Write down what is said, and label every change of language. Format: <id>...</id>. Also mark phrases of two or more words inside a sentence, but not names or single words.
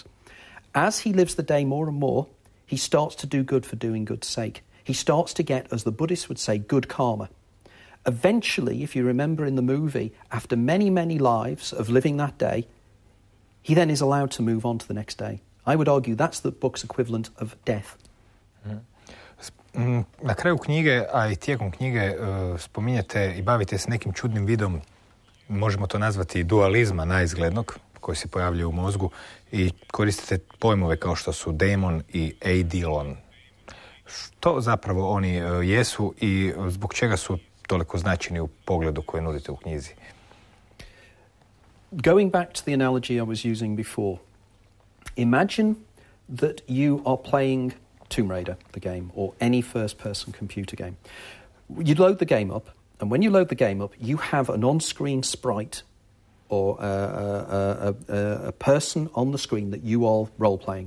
<en>As he lives the day more and more, he starts to do good for doing good's sake. He starts to get, as the Buddhists would say, good karma. Eventually, if you remember in the movie, after many, many lives of living that day, he then is allowed to move on to the next day. I would argue that's the book's equivalent of death.</en> <hr>Na kraju knjige, a i tijekom knjige, spominjete i bavite se nekim čudnim vidom, možemo to nazvati dualizma naizglednog, koji se pojavljuje u mozgu, i koristite pojmove kao što su demon i eidolon. Što zapravo oni jesu i zbog čega su toliko značajni u pogledu koje nudite u knjizi?</hr> <en>Going back to the analogy I was using before, imagine that you are playing Tomb Raider, the game, or any first-person computer game. You load the game up, and when you load the game up, you have an on-screen sprite or a person on the screen that you are role-playing.</en>